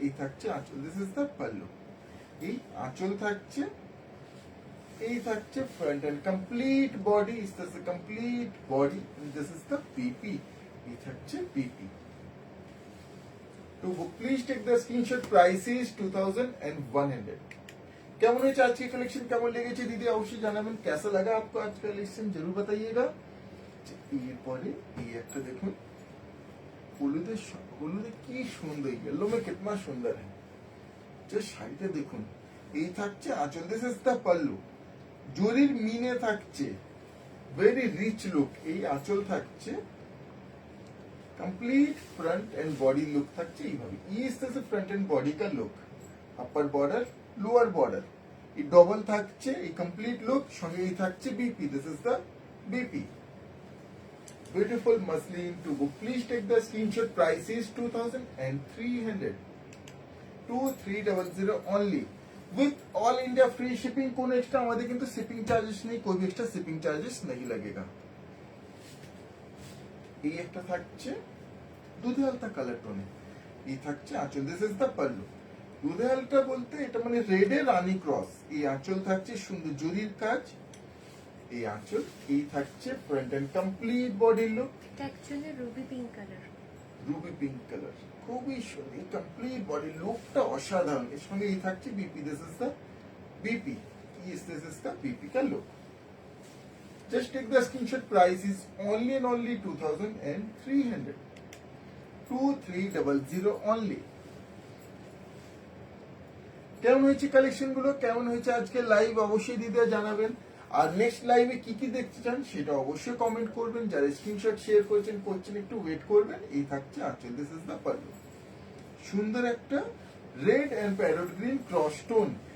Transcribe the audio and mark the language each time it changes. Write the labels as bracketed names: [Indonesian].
[Bangla] এই থাকছে আঁচল, [English] This is the pallu. [Bangla] এই আঁচল থাকছে, এই থাকছে front end complete body, [English] Is this complete body, this is the PP. [Bangla] এই থাকছে পিপি। [English] তো please take the screenshot. Price is 2100। [Bangla] কেমন হয়েছে আজকে কালেকশন, কেমন লেগেছে দিদি অবশ্যই জানাবেন। [Hindi] कैसा लगा आपको आज का कलेक्शन जरूर बताइएगा। [Bangla] এরপরে এই একটা দেখুন, হলুদে হলুদে কি সুন্দর, [Hindi] येलो में कितना सुंदर है। [Bangla] যে শাড়িটা দেখুন, এই থাকছে আঁচল, [English] this is the pallu, [Bangla] জরির মিনে থাকছে, ভেরি রিচ লুক। এই আঁচল থাকছে, [English] complete front end body look [Bangla] থাকছে এইভাবে। Is this front end body কা look, upper border, lower border, এই ডবল থাকছে, এই কমপ্লিট লুক, সঙ্গে এই থাকছে BP, [English] This is the BP. Beautiful muslin. To book please take the screenshot. Price is 2300, 2300 only with all India free shipping. [Bangla] কোন extra আমাদের কিন্তু শিপিং চার্জেস নেই, [Hindi] कोई भी एक्स्ट्रा शिपिंग चार्जेस नहीं लगेगा। [Bangla] এই একটা থাকছে দুধে হালকা কালার টোনে, এই থাকছে আঁচল, [English] This is the pallu. [Bangla] দুধে হালকা বলতে এটা মানে রেডে রানী ক্রস। এই আঁচল থাকছে সুন্দর জরির কাজ, এই আঁচল। এই থাকছে front end complete body look, এটা actually Ruby pink colour, Ruby pink colour, খুবই সুন্দর। এই কমপ্লিট বডি লুকটা অসাধারণ। এর সঙ্গে এই থাকছে BP, [English] This is the BP. This is the BP কা look. Just take the screenshot. Price is only and only 2300, 2300 only. [Bangla] কেমন হয়েছে কালেকশন গুলো, কেমন হয়েছে আজকে লাইভ অবশ্যই দিদিরা জানাবেন। আর নেক্সট লাইভে কি কি দেখতে চান সেটা অবশ্যই কমেন্ট করবেন। যারা স্ক্রিনশট শেয়ার করছেন একটু ওয়েট করবেন। এই থাকছে আঁচল, [English] this is the pallu, [Bangla] সুন্দর একটা red and parrot green cross tone.